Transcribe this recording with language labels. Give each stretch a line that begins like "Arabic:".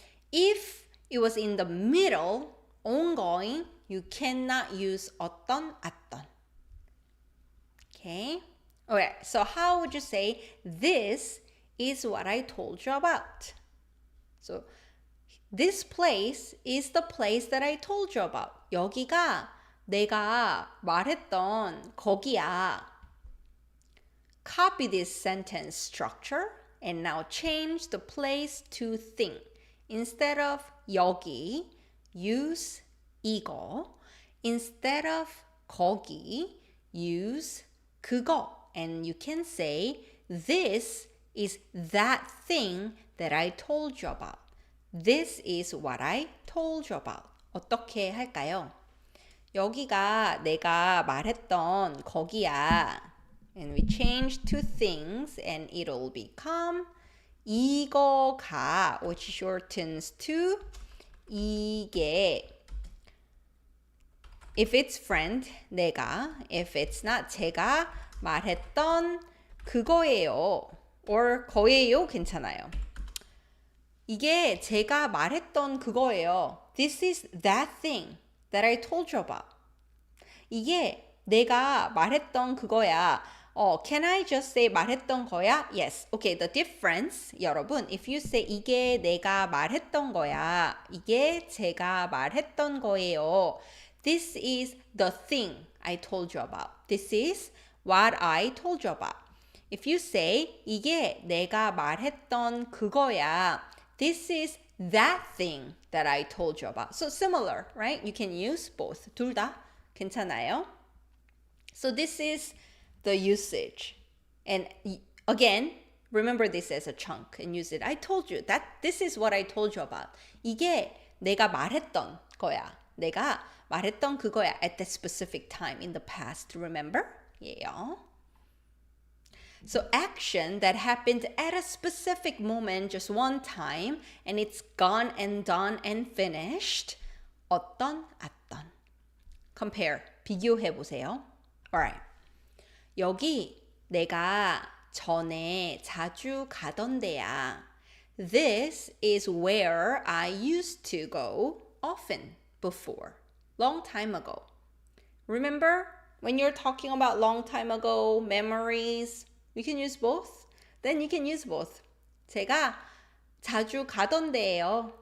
English: If it was in the middle, ongoing, you cannot use 어떤, 어떤. Okay? Okay, so how would you say this is what I told you about? So this place is the place that I told you about.
Korean: 여기가 내가 말했던 거기야.
English: Copy this sentence structure and now change the place to thing. Instead of 여기, use 이거. Instead of 거기, use 그거. And you can say, this is that thing that I told you about. This is what I told you about.
Korean: 어떻게 할까요? 여기가 내가 말했던 거기야.
English: And we change two things and it'll become 이거가, which shortens to 이게. If it's friend, 내가. If it's not,
Korean: 제가 말했던 그거예요.
English: or 거예요 괜찮아요.
Korean: 이게 제가 말했던 그거예요.
English: This is that thing that I told you about.
Korean: 이게 내가 말했던 그거야.
English: Can I just say 말했던 거야? Yes. Okay, the difference, 여러분, if you say
Korean: 이게 내가 말했던 거야. 이게 제가 말했던 거예요.
English: This is the thing I told you about. This is what I told you about. If you say
Korean: 이게 내가 말했던 그거야.
English: This is that thing that I told you about. So similar, right? You can use both.
Korean: 둘 다 괜찮아요?
English: So this is the usage. And again, remember this as a chunk and use it. I told you that this is what I told you about.
Korean: 이게 내가 말했던 거야. 내가 말했던 그거야
English: at that specific time in the past. Remember? Yeah. So action that happened at a specific moment, just one time, and it's gone and done and finished.
Korean: 어떤, 어떤.
English: Compare.
Korean: 비교해 보세요.
English: Alright.
Korean: 여기 내가 전에 자주 가던 데야.
English: This is where I used to go often before. Long time ago. Remember when you're talking about long time ago, memories, you can use both. Then you can use both.
Korean: 제가 자주 가던 데예요.